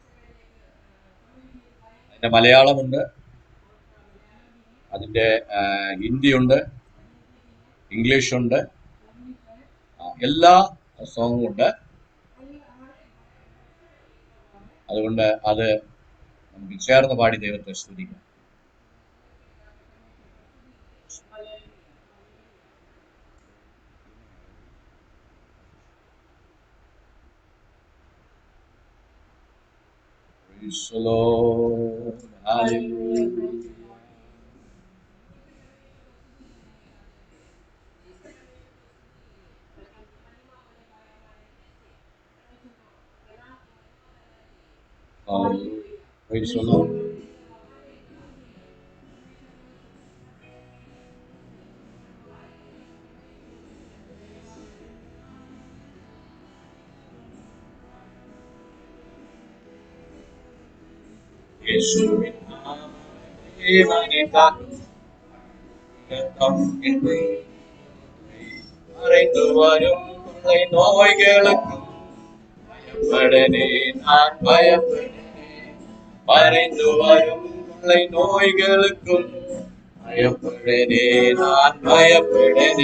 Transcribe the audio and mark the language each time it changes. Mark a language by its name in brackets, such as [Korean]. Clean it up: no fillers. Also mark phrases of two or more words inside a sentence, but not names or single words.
[Malayalam] അതിന്റെ മലയാളമുണ്ട്, അതിന്റെ ഹിന്ദിയുണ്ട്, ഇംഗ്ലീഷുണ്ട്, എല്ലാ സോങ്ങും ഉണ്ട്. അതുകൊണ്ട് അത് നമുക്ക് ചേർന്ന് പാടി ദൈവത്തെ സ്തുതിക്കാം. [English] Praise the Lord. Hallelujah. Hallelujah. Praise the Lord. [Malayalam] യേശുവിൻ നാമത്തിൽ [Tamil] மறைந்து வரும் கொள்ளை நோய்களுக்கும் பயப்படனே, நான் பயப்படனே. மறைந்து வரும் கொள்ளை நோய்களுக்கும் பயப்படனே, நான் பயப்படனே.